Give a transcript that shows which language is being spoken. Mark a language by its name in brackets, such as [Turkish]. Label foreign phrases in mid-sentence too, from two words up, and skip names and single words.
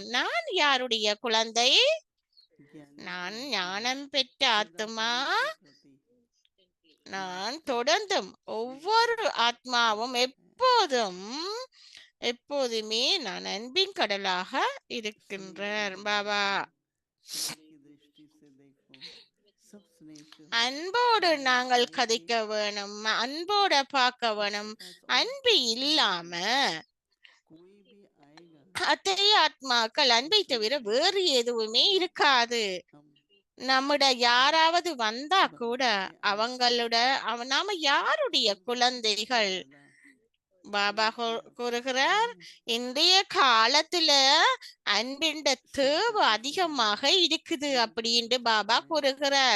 [Tamil] நான் யாருடைய குழந்தை? நான் ஞானம் பெற்ற ஆத்மா. நான் தொடர்ந்தும் ஒவ்வொரு ஆத்மாவும் எப்போதுமே நான் அன்பின் கடலாக இருக்கின்றார் பாபா. [Hindi] स्नेह की दृष्टि से देखो, सब स्नेह से हो। [Tamil] அன்போடு நாங்கள் கதைக்க வேணும், அன்போட பார்க்க வேணும். அன்பு இல்லாம [Hindi] कोई भी आएगा [Tamil] அத்தகைய ஆத்மாக்கள் அன்பை தவிர வேறு எதுவுமே இருக்காது. [Hindi] हम [Tamil] நம்முட யாராவது வந்தா கூட அவங்களோட நாம யாருடைய குழந்தைகள்? பாபா கூறுகிறார், இன்றைய காலத்துல அன்பின் தேவை அதிகமாக இருக்குது அப்படின்னு பாபா கூறுகிறார்.